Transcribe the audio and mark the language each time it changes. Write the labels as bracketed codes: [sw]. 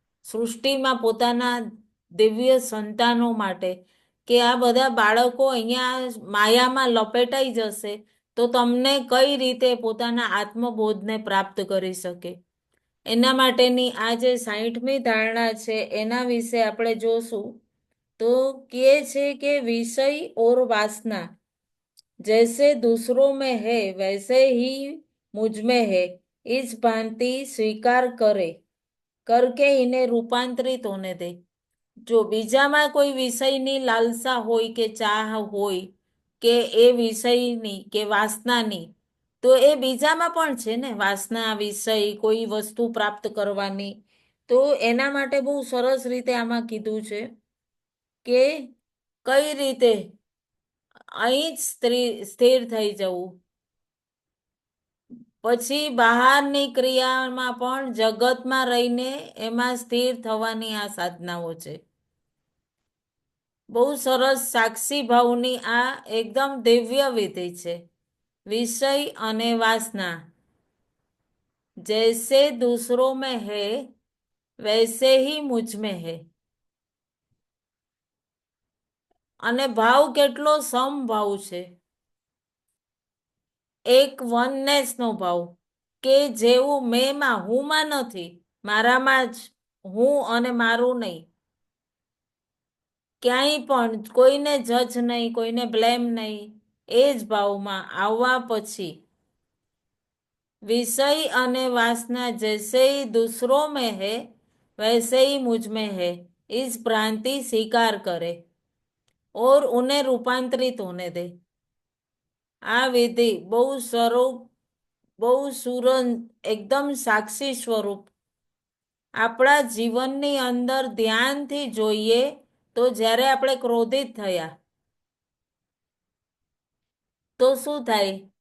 [gu] સૃષ્ટિમાં પોતાના દિવ્ય સંતાનો માટે કે આ બધા બાળકો અહીંયા માયામાં લપેટાઈ જશે તો તમને કઈ રીતે પોતાના આત્મબોધને પ્રાપ્ત કરી શકે, એના માટેની આ જે 60મી ધારણા છે એના વિશે આપણે જોશું. તો કહે છે કે વિષય ઓર વાસના [hi] जैसे दूसरों में है वैसे ही मुझ में है, इस भांति स्वीकार करे करके इन्हें रूपांतरित होने दे. [gu] જો બીજામાં કોઈ વિષયની લાલસા હોય કે ચાહ હોય કે એ વિષયની કે વાસનાની, તો એ બીજામાં પણ છે ને વાસના, વિષય, કોઈ વસ્તુ પ્રાપ્ત કરવાની. તો એના માટે બહુ સરસ રીતે આમાં કીધું છે કે કઈ રીતે અહીં જ સ્થિર થઈ જવું. પછી બહારની ક્રિયામાં પણ જગતમાં રહીને એમાં સ્થિર થવાની આ સાધનાઓ છે. બહુ સરસ સાક્ષી ભાવની આ એકદમ દિવ્ય વિધિ છે. [hi] વિષય અને વાસના જૈસે દૂસરો में है वैसे ही मुझ में है. [gu] અને ભાવ કેટલો સમભાવ છે, એક વનનેસ નો ભાવ કે જેવું મેમાં હુંમાં નથી, મારામાં જ હું અને મારું નહીં. ક્યાંય પણ કોઈને જજ નહીં, કોઈને બ્લેમ નહીં, એ જ ભાવમાં આવવા પછી [hi] विषय અને वासना जैसे ही दूसरों में है वैसे ही मुझ में है, इस भ्रांति स्वीकार करे और उन्हें रूपांतरित होने दे. [gu] આ વિધિ બહુ સ્વરૂપ, બહુ સુરન, એકદમ સાક્ષી સ્વરૂપ આપણા જીવનની અંદર ધ્યાનથી જોઈએ. તો જ્યારે આપણે ક્રોધિત થયા તો શું થાય?